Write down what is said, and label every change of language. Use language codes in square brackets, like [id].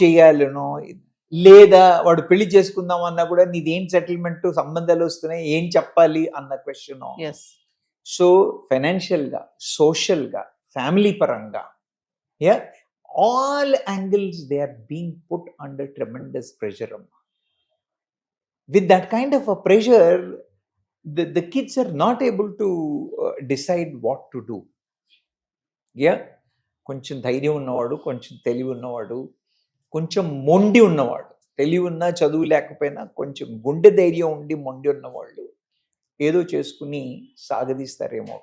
[te] చెయ్యాలనో, లేదా వాడు పెళ్లి చేసుకుందాం అన్నా కూడా నీదేం సెటిల్మెంట్, సంబంధాలు వస్తున్నాయి, ఏం చెప్పాలి అన్న క్వశ్చన్. [en] So ఫైనాన్షియల్గా, సోషల్గా, family పరంగా, all angles they are being put under tremendous pressure. With that kind of a pressure, the kids are not able to decide what to do. [te] కొంచెం ధైర్యం ఉన్నవాడు, కొంచెం తెలివి ఉన్నవాడు, కొంచెం మొండి ఉన్నవాడు, తెలివి ఉన్నా చదువు లేకపోయినా కొంచెం గుండె ధైర్యం ఉండి మొండి ఉన్నవాళ్ళు ఏదో చేసుకుని సాగదీస్తారేమో.